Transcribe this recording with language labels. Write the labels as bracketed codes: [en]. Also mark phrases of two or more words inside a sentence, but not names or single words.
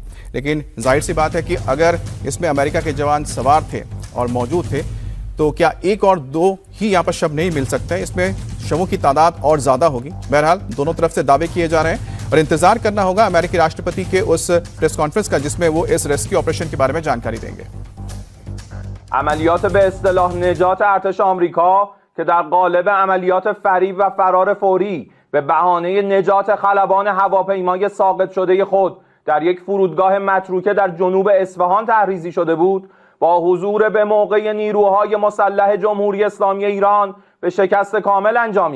[hi] लेकिन जाहिर सी बात है कि अगर इसमें अमेरिका के जवान सवार थे और मौजूद थे तो क्या 1 और 2 ही यहाँ पर शव नहीं मिल सकते हैं, इसमें शवों की तादाद और ज्यादा होगी। बहरहाल दोनों तरफ से दावे किए जा रहे हैं और इंतजार करना होगा अमेरिकी राष्ट्रपति के उस [en] press conference [hi] का जिसमें वो इस [en] rescue operation [hi] के बारे में जानकारी देंगे। [fa] عملیات به اصطلاح نجات ارتش آمریکا که در قالب عملیات فریب و فرار فوری به بهانه نجات خلبان هواپیمای ساقط شده خود در یک فرودگاه متروکه در جنوب اصفهان تحریزی شده بود، با حضور به موقع نیروهای مسلح جمهوری اسلامی ایران به شکست کامل انجامید.